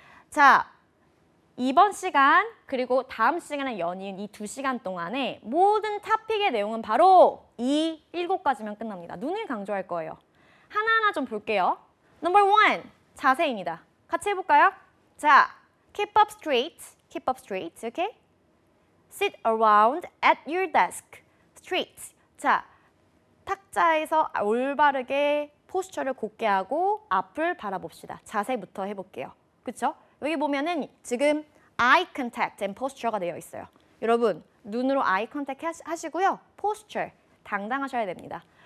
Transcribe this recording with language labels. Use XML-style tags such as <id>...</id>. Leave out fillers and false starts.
<ko>자, 이번 시간 그리고 다음 시간에 연이은 이 2시간 동안에 모든 토픽의 내용은 바로 이 7가지면 끝납니다. 눈을 강조할 거예요. 하나하나 좀 볼게요. Number 1, 자세입니다. 같이 해볼까요?</ko> <en>자, keep up straight, okay? Sit around at your desk, straight.</en> <ko>자, 탁자에서 올바르게 포스처를 곧게 하고 앞을 바라봅시다. 자세부터 해볼게요. 그쵸? 여기 보면은 지금 eye contact and posture가 되어 있어요. 여러분, 눈으로 eye contact 하시고요. posture, 당당하셔야 됩니다.</ko>